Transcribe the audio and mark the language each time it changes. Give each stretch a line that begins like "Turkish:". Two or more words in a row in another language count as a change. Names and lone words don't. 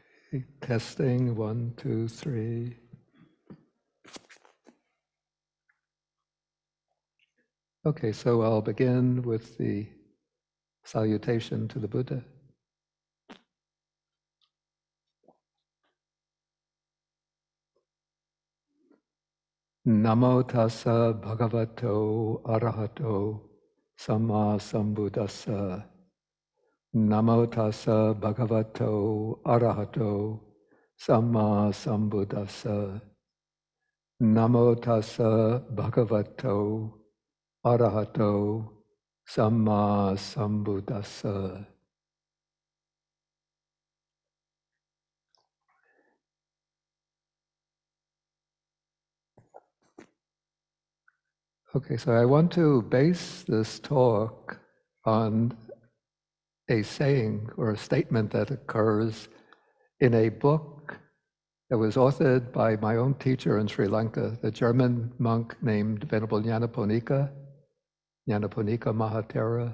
English: Okay, testing, 1, 2, 3. Okay, so I'll begin with the salutation to the Buddha.
Pali: Namo tassa bhagavato arahato samma sambuddhassa. Namo tassa bhagavato arahato samma sambuddhassa. Namo tassa bhagavato arahato samma sambuddhassa.
English: Okay, so I want to base this talk on a saying or a statement that occurs in a book that was authored by my own teacher in Sri Lanka, the German monk named Venerable Nyanaponika Mahathera.